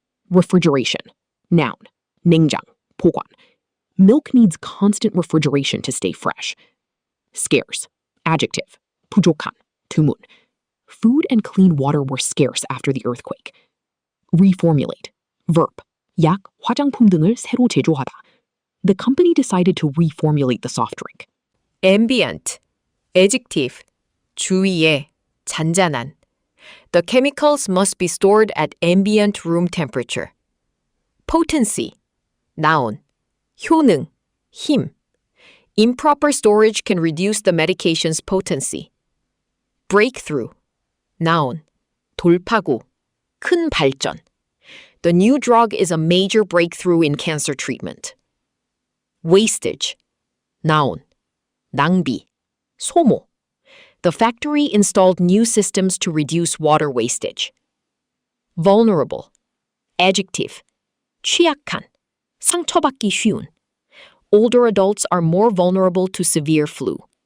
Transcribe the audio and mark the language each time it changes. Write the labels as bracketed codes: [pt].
[en] Refrigeration. Noun. [ko] 냉장. 보관. [en] Milk needs constant refrigeration to stay fresh. Scarce. Adjective. [ko] 부족한. 드문. [en] Food and clean water were scarce after the earthquake. Reformulate. Verb. [ko] 약, 화장품 등을 새로 제조하다. [en] The company decided to reformulate the soft drink. ambient, adjective, [ko] 주의해, 잔잔한. [en] The chemicals must be stored at ambient room temperature. Potency, noun, [ko] 효능, 힘. [en] Improper storage can reduce the medication's potency. Breakthrough, noun, [ko] 돌파구, 큰 발전. [en] The new drug is a major breakthrough in cancer treatment. Wastage, noun, [ko] 낭비, 소모. [en] The factory installed new systems to reduce water wastage. Vulnerable, adjective, [ko] 취약한, 상처받기 쉬운. [en] Older adults are more vulnerable to severe flu.